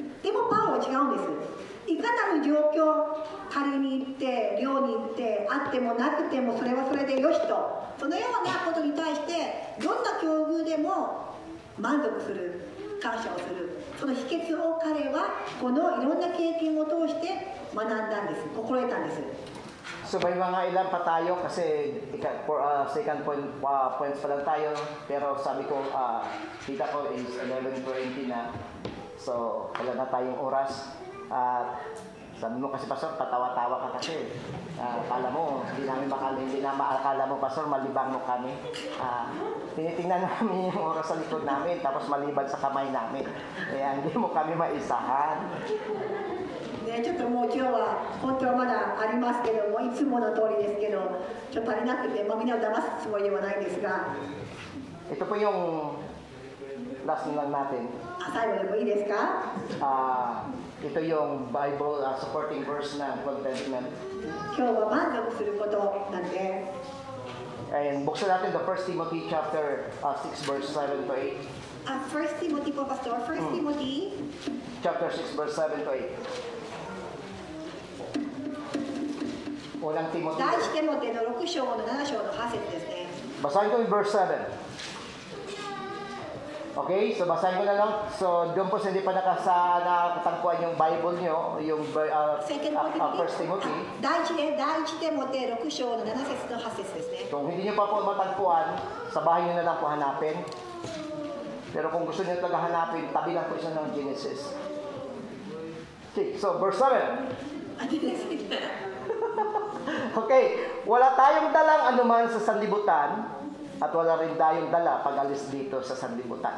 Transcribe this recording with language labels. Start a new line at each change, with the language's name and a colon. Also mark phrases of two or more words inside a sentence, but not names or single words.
Japanese: でもパウロは違うんです。いかなる状況、狩りに行って漁に行ってあってもなくてもそれはそれでよしと、そのようなことに対してどんな境遇でも満足する、感謝をする、その秘訣を彼はこのいろんな経験を通して学んだんです、心得たんです。
Filipino: So may mga ilan pa tayo kasi
English: second points
Filipino: pa lang tayo. Pero sabi ko, kita ko is 11:20 na. So wala na tayong oras. Sabi mo kasi, Pastor, patawa-tawa ka kasi. Akala mo, hindi na maakala mo, Pastor, malibang mo kami. Tinitingnan namin yung oras sa likod namin, tapos malibad sa kamay namin. Kaya hindi mo kami maisahan.
Japanese: ね、ちょっともう今日は本当はまだありますけども、いつもの通りですけど、ちょっと足りなくて、みんなを騙すつもりではないんですが、
Filipino: Ito po yung last lang natin.
Japanese: 最後でもいいですか？
Filipino: Ito yung
English: Bible supporting verse
Filipino: ng contentment.
Japanese: 今日は満足することなんで、
Filipino: And buksan natin
English: the 1 Timothy chapter 6 verse 7 to 8.
Filipino: First Timothy po, Pastor. First Timothy,
English: Chapter 6 verse 7 to 8. Unang Timothy.
Japanese: 第一テモテの6章の7章の8節ですね。
Filipino: Basahin ko yung verse 7. Okay, so basahin ko na lang. So doon po sa hindi pa nakatagpuan yung Bible nyo, yung 1 Timothy.
Japanese: 第一テモテ6章の7節の8節ですね。
Filipino: Kung hindi nyo pa po matagpuan, sa bahay nyo na lang po hanapin. Pero kung gusto nyo talaga hanapin, tabi lang po isa ng Genesis.
English: Okay, so verse 7.
Filipino: Okay, wala tayong dalang anuman sa sanlibutan at wala rin tayong dala pag-alis dito sa sanlibutan.